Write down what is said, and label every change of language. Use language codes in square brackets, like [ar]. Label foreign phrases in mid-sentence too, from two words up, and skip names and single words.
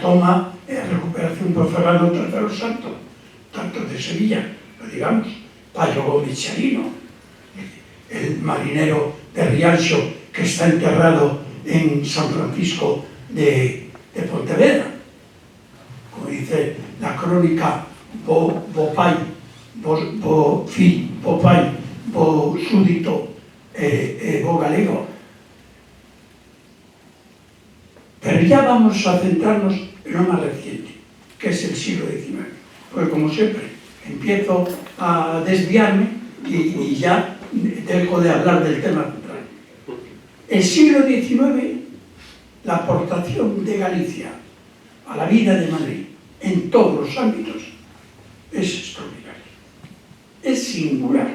[es] toma, en la recuperación por Fernando III Santo, tanto de Sevilla, lo digamos, Payo Gómez Charino, el marinero de Rianxo que está enterrado en San Francisco de Pontevedra, como dice la crónica, [gl] bo pai, bo fi, bo pai, bo súdito, bo galego. [es] Pero ya vamos a centrarnos en lo más reciente, que es el siglo XIX. Porque como siempre, empiezo a desviarme y ya dejo de hablar del tema central. El siglo XIX, la aportación de Galicia a la vida de Madrid en todos los ámbitos es extraordinaria, es singular.